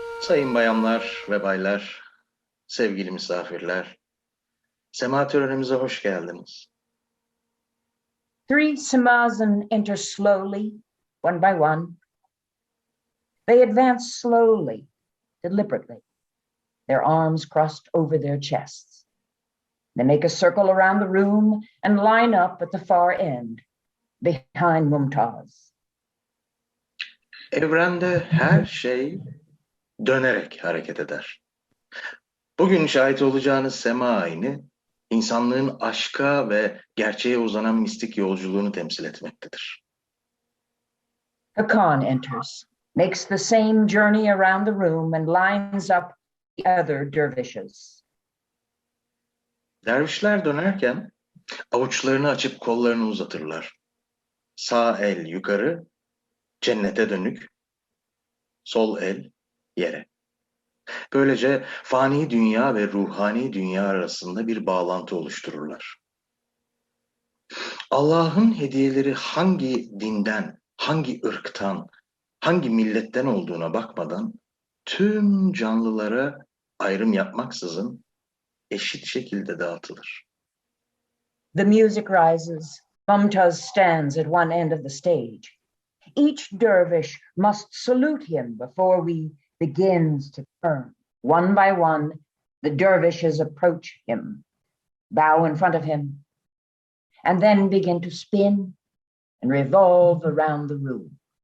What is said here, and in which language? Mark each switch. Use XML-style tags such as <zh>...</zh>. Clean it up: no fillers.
<tr>Sayın bayanlar ve baylar, sevgili misafirler, sema törenimize hoş geldiniz.</tr> <en>3 Samazan enter slowly, one by one. They advance slowly, deliberately, their arms crossed over their chests. They make a circle around the room and line up at the far end, behind Mumtaz.</en> <tr>Evrende her şey dönerek hareket eder. Bugün şahit olacağınız sema ayini, insanlığın aşka ve gerçeğe uzanan mistik yolculuğunu temsil etmektedir.</tr> <en>Hakan enters, makes the same journey around the room and lines up the other dervishes.</en> <tr>Dervişler dönerken avuçlarını açıp kollarını uzatırlar. Sağ el yukarı, cennete dönük, sol el yere. Böylece fani dünya ve ruhani dünya arasında bir bağlantı oluştururlar. Allah'ın hediyeleri hangi dinden, hangi ırktan, hangi milletten olduğuna bakmadan tüm canlılara ayrım yapmaksızın eşit şekilde dağıtılır.</tr> <en>The music rises. Mumtaz stands at one end of the stage. Each dervish must salute him before we begins to turn. One by one, the dervishes approach him, bow in front of him, and then begin to spin and revolve around the room.</en>